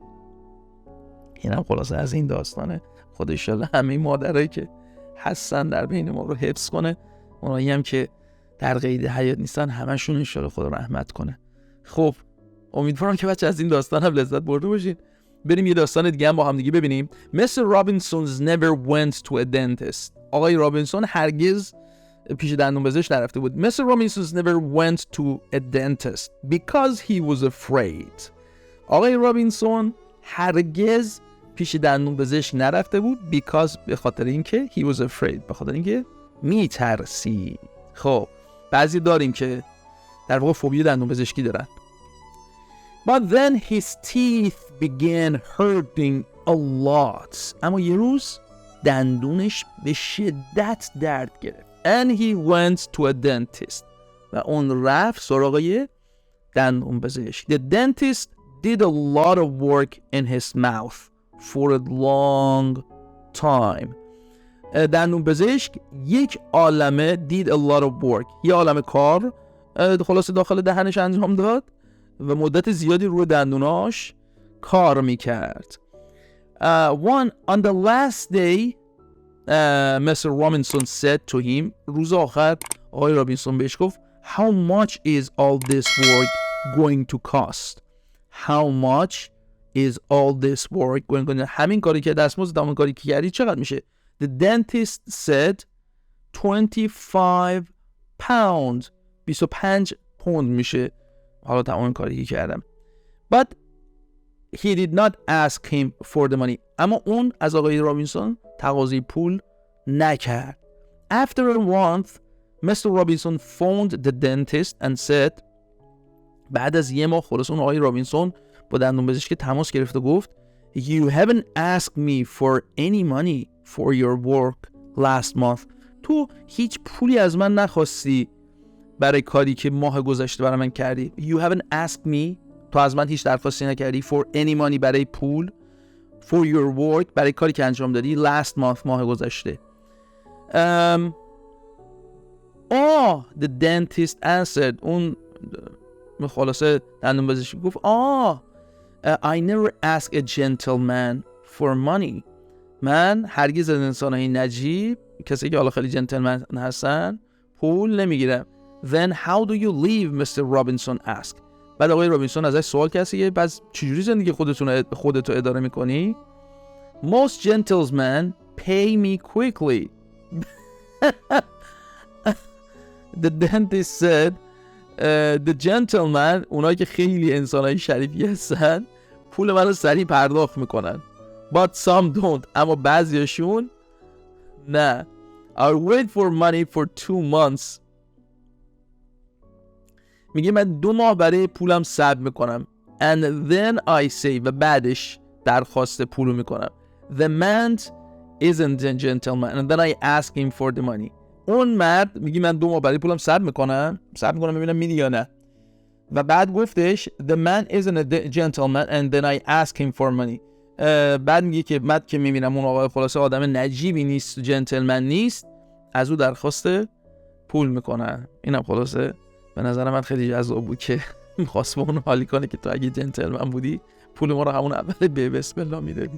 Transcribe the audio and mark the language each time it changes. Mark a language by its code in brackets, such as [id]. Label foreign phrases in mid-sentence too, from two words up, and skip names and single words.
[fa] اینم خلاصه از این داستانه. خدا انشالله همه مادرایی که هستن در بین ما رو حفظ کنه، اونایی هم که در قید حیات نیستن همشون انشالله خدا رحمت کنه. خب امیدوارم که بچه از این داستان هم لذت برده باشین. بریم یه داستان دیگه هم با هم دیگه ببینیم. [en] Mr. Robinson's never went to a dentist. [fa] آقای رابینسون هرگز پیش دندونپزشک نرفته بود. [en] Mr. Robinson's never went to a dentist because he was afraid. [fa] آقای رابینسون هرگز پیش دندونپزشک نرفته بود because به خاطر اینکه [en] he was afraid، [fa] به خاطر اینکه میترسید. خب بعضی داریم که در واقع فوبی دندونپزشکی دارن. [en] But then his teeth began hurting a lot. [fa] اما یه روز دندونش به شدت درد گرفت. [en] And he went to a dentist. [fa] و اون رفت سراغ یه دندونپزشک. [en] The dentist did a lot of work in his mouth for a long time. [fa] دندونپزشک یک عالمه [en] did a lot of work. [fa] یه عالمه کار خلاصه داخل دهنش انجام داد و مدت زیادی روی دندوناش کار میکرد. [en] On the last day Mr. Robinson said to him. [fa] روز آخر آقای رابینسون بهش گفت [en] How much is all this work going to cost? How much is all this work going to cost? [fa] همین کاری که دستمزد همین کاری که کردی چقدر میشه؟ [en] The dentist said 25 pounds. [fa] 25 پوند میشه حالا تمام کاری که کردم. [en] But he did not ask him for the money. [fa] اما اون از آقای رابینسون تقاضای پول نکرد. [en] After a month, Mr. Robinson phoned the dentist and said. [fa] بعد از یه ماه خلاص اون آقای رابینسون با دندونپزشک تماس گرفت و گفت [en] You haven't asked me for any money for your work last month. [fa] تو هیچ پولی از من نخواستی برای کاری که ماه گذشته برای من کردی. [en] You haven't asked me. [fa] تو از من هیچ درخواستی نکردی. [en] For any money [fa] برای پول. [en] For your work [fa] برای کاری که انجام دادی. [en] Last month [fa] ماه گذشته. [en] The dentist answered. [fa] اون خلاصه دندونپزشک گفت [en] I never ask a gentleman for money. [fa] من هرگز از انسانهای نجیب کسی که حالا خیلی جنتلمن هستن پول نمیگیرم. [en] Then how do you live? Mr. Robinson asked. [fa] بعد آقای رابینسون ازش سوال کسی بعد چجوری زندگی خودتو اداره میکنی؟ [en] Most gentlemen pay me quickly. The dentist said the gentleman، [fa] اونایی که خیلی انسانای شریفی هستن، پول منو سریع پرداخت میکنن. [en] But some don't، [fa] اما بعضیاشون نه. [en] I'll wait for money for 2 months. [fa] میگه من 2 ماه برای پولم صبر میکنم. [en] And then I say، [fa] و بعدش درخواست پولو میکنم. [en] The man isn't a gentleman and then I ask him for the money. [fa] اون مرد میگه من 2 ماه برای پولم صبر میکنم ببینم میدی یا نه. و بعد گفتش [en] the man isn't a gentleman and then I ask him for money. [fa] بعد میگه که بعد که میبینم اون آقای خلاصه آدم نجیبی نیست، جنتلمن نیست، از او درخواست پول میکنن. اینم خلاصه به نظر من خیلی جذاب بود که میخواست با اون حالی کنه که تو اگه جنتلمن بودی پول ما رو همون اول به بسم الله میدادی.